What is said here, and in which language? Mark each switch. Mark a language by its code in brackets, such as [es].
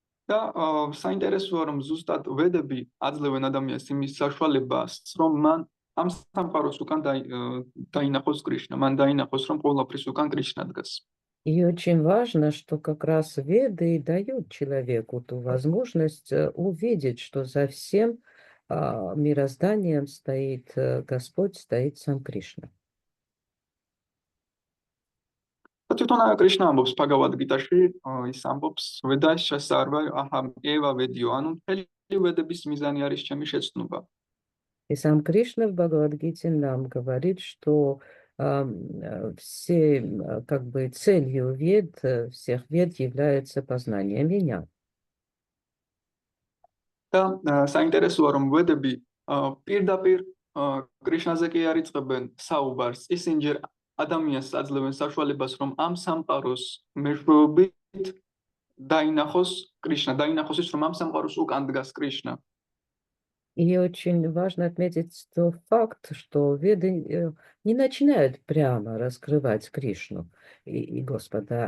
[ka] და საინტერესოა რომ ზუსტად ვედები აძლევენ ადამიანს იმის საშუალებას რომ მან ამ სამყაროს უკან დაინახოს კრიშნა, მან დაინახოს რომ ყველაფრის უკან კრიშნა დგას. [ru] И очень важно, что как раз Веды дают человеку ту возможность увидеть, что за всем мирозданием стоит Господь, стоит сам Кришна. [ka] თვითონ კრიშნა ამბობს ბჰაგავად გიტაში, ის ამბობს [sa] ვედას შესარვა აჰამ ევა ვედიო, [ka] ანუ მთელი ვედების მიზანი არის ჩემი შეცნობა. [ru] И сам Кришна в Бхагавад-гите нам говорит, что все, как бы, целью вед, всех вед является познание меня. [ka] და საინტერესოა რომ ვედები პირდაპირ კრიშნაზე კი არ იწყებენ საუბარს, ისინი ჯერ ადამიანს აძლევენ საშუალებას რომ ამ სამყაროს მეშვეობით დაინახოს კრიშნა, დაინახოს ის რომ ამ სამყაროს უკან დგას კრიშნა. [ru] И очень важно отметить тот факт, что веды не начинают прямо раскрывать Кришну и Господа.